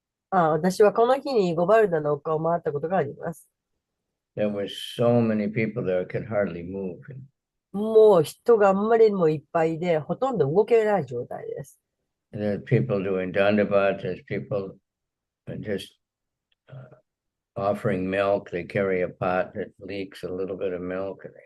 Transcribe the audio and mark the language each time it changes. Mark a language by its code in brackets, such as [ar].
[ja] 私はこの日にゴバルダの丘を回ったことがあります。 [en] There were so many people there, I could hardly move. [ja] もう人があんまりにもいっぱいで、ほとんど動けない状態です。 [en] There's people doing dandavat, there's people just offering milk. They carry a pot that leaks a little bit of milk.